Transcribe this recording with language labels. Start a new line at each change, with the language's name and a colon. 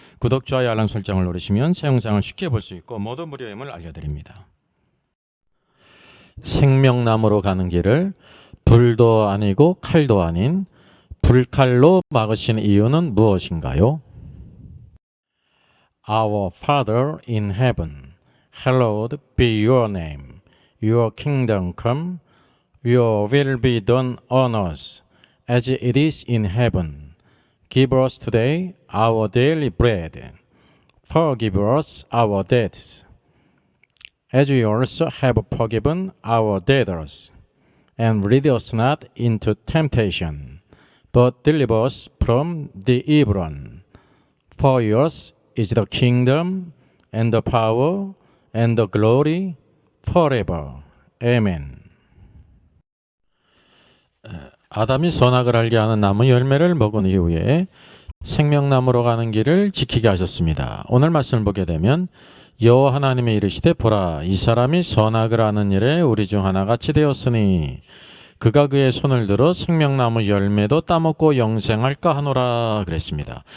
Korean: 구독, 좋아요, 알람 설정을 누르시면 새 영상을 쉽게 볼 수 있고 모두 무료임을 알려드립니다. 생명나무로 가는 길을 불도 아니고 칼도 아닌 불칼로 막으신 이유는 무엇인가요?
English: Our Father in heaven, hallowed be your name. Your kingdom come, your will be done on earth as it is in heaven. Give us today our daily bread. Forgive us our debts, as we also have forgiven our debtors. And lead us not into temptation, but deliver us from the evil one. For yours is the kingdom, and the power, and the glory, forever. Amen.
Korean: 아담이 선악을 알게 하는 나무 열매를 먹은 이후에 생명나무로 가는 길을 지키게 하셨습니다. 오늘 말씀을 보게 되면 여호와 하나님이 이르시되 보라 이 사람이 선악을 아는 일에 우리 중 하나같이 되었으니 그가 그의 손을 들어 생명나무 열매도 따먹고 영생할까 하노라 그랬습니다.